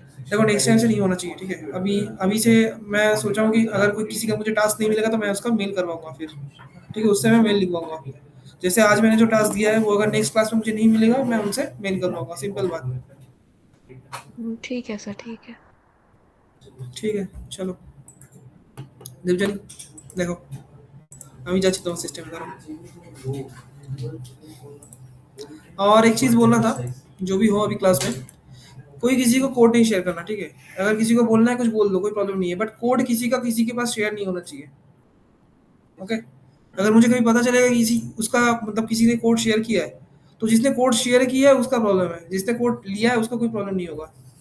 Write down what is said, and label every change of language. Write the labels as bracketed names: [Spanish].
[Hindi] देखो next time से नहीं होना चाहिए, ठीक है। अभी अभी से मैं सोचा हूँ कि अगर कोई किसी का मुझे टास्क नहीं मिलेगा तो मैं उसका मेल करवाऊंगा फिर, ठीक है, उससे मैं मेल लिखवाऊंगा। जैसे आज मैंने जो टास्क दिया है वो अगर नेक्स्ट क्लास में मुझे नहीं मिलेगा मैं उनसे मेल करवाऊंगा, सिंपल बात। ठीक है सर, ठीक है। ठीक है, चलो देवजनी देखो [Bangla] আমি যাচ্ছি তোমার সিস্টেমে, দাঁড়াও। [Hindi] और एक चीज बोलना था, जो भी हो अभी क्लास में कोई किसी को कोड नहीं शेयर करना, ठीक है। अगर किसी को बोलना है कुछ बोल दो, कोई प्रॉब्लम नहीं है, बट कोड किसी का किसी के पास शेयर नहीं होना चाहिए। ओके, अगर मुझे कभी पता चलेगा कि किसी उसका मतलब किसी ने कोड शेयर किया है, तो जिसने कोड शेयर किया है उसका प्रॉब्लम है, जिसने कोड लिया है उसका कोई प्रॉब्लम नहीं होगा।